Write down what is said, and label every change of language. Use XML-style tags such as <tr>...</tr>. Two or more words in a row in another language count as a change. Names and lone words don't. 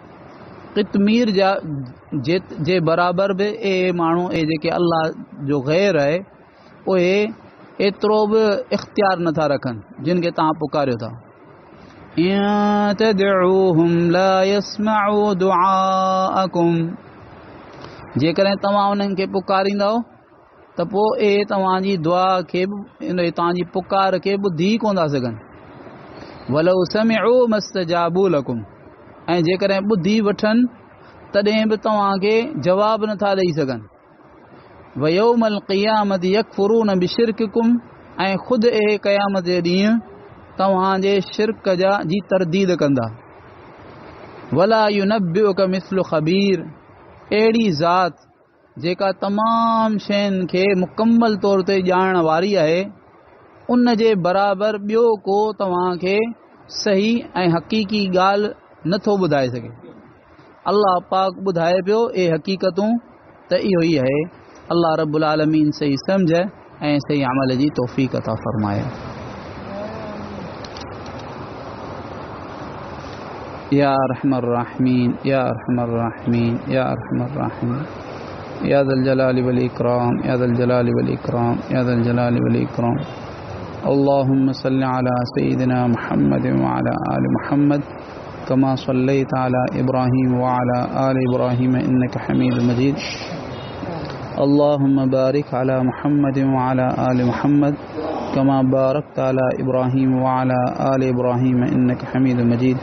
<sd>क़ित्मीर जा जे बराबरि बि ए माण्हू जेके अल्लाह जो ग़ैर आहे उहे एतिरो बि इख़्तियार नथा रखनि जिन खे तव्हां पुकारियो था।</sd> <ar>إن تدعوهم لا يسمعوا دعاءكم,</ar> <sd>जेकॾहिं तव्हां उन्हनि खे पुकारींदव त पोइ तव्हांजी दुआ खे बि तव्हांजी पुकार खे ॿुधी कोन था सघनि।</sd> <ar>ولو سمعوا ما استجابوا لكم,</ar> <sd>ऐं जेकॾहिं ॿुधी वठनि तॾहिं बि तव्हांखे जवाबु नथा ॾेई सघनि।</sd> <ar>ويوم القيامة يكفرون بشرككم,</ar> <sd>ऐं ख़ुदि क़यामत जे ॾींहुं तव्हांजे शिरक जी तरदीद कंदा।</sd> <ar>ولا ينبئك مثل خبير,</ar> <sd>अहिड़ी ज़ात जेका तमामु शयुनि खे मुकमल तौर ते ॼाणण वारी आहे, उन जे बराबरि ॿियो को तव्हांखे सही ऐं हक़ीक़ी ॻाल्हि नथो ॿुधाए सघे। अल्लाह पाक ॿुधाए पियो हक़ीक़तूं त इहो ई आहे। अल्लाह रब्बुल आलमीन सही सम्झ ऐं सही अमल जी तौफ़ीक़ अता फ़रमाए।</sd> <ar>يا أرحم الراحمين، يا أرحم الراحمين، يا أرحم الراحمين، يا ذا الجلال والإكرام، يا ذا الجلال والإكرام، يا ذا الجلال والإكرام. اللهم صل على سيدنا محمد وعلى آل محمد كما صليت على إبراهيم وعلى آل إبراهيم إنك حميد مجيد. اللهم بارك على محمد وعلى آل محمد كما باركت على إبراهيم وعلى آل إبراهيم إنك حميد مجيد.</ar>